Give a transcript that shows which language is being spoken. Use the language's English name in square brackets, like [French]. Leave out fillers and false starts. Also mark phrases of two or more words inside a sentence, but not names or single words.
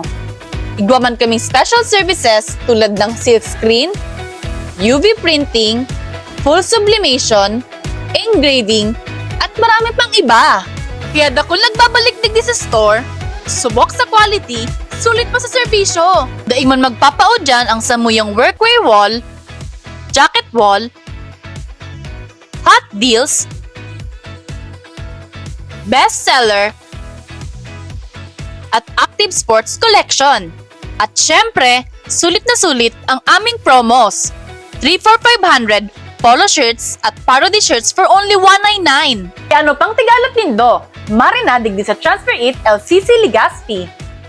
[Bikol] Igwa man kaming [English] special services [Bikol] tulad ng [English] silk screen, UV printing, full sublimation, [Bikol] engraving, at marami pang iba. Kaya dakol nagbabalik digdi sa store, subok sa quality, sulit pa sa serbisyo. Daig man magpapao dyan ang samuyang [English] workwear wall, jacket wall, hot deals, bestseller, at active sports collection. [Filipino] At syempre, sulit na sulit ang aming promos. [English] 3 for 500 polo shirts at parody shirts for only 199. [Bikol] Kaya ano pang tigalot nindo? Marina digdi sa Transfer It LCC Legazpi.